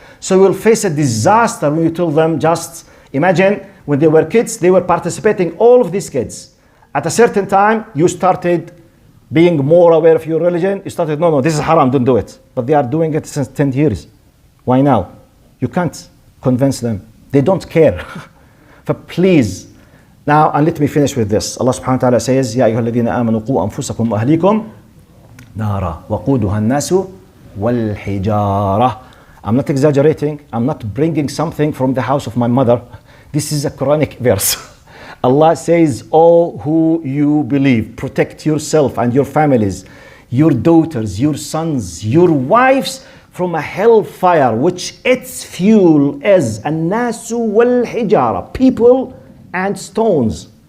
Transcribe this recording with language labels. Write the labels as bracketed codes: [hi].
[en] So you will face a disaster when you tell them, just imagine when they were kids, they were participating, all of these kids. At a certain time, you started being more aware of your religion. You started, no, this is haram, don't do it. But they are doing it since 10 years. Why now? You can't convince them. They don't care. But please, now, and let me finish with this. Allah subhanahu wa ta'ala says, [ar] يَا أَيُّهَا الَّذِينَ آمَنُوا قُوا أَنفُسَكُمْ وَأَهْلِيكُمْ نَارًا وَقُودُهَا النَّاسُ وَالْحِجَارَةُ. [en] I'm not exaggerating. I'm not bringing something from the house of my mother. This is a Quranic verse. Allah says, oh, who you believe, protect yourself and your families, your daughters, your sons, your wives from a hellfire, which its fuel is [ar] النَّاسُ وَالْحِجَارَةُ, [en] people and stones.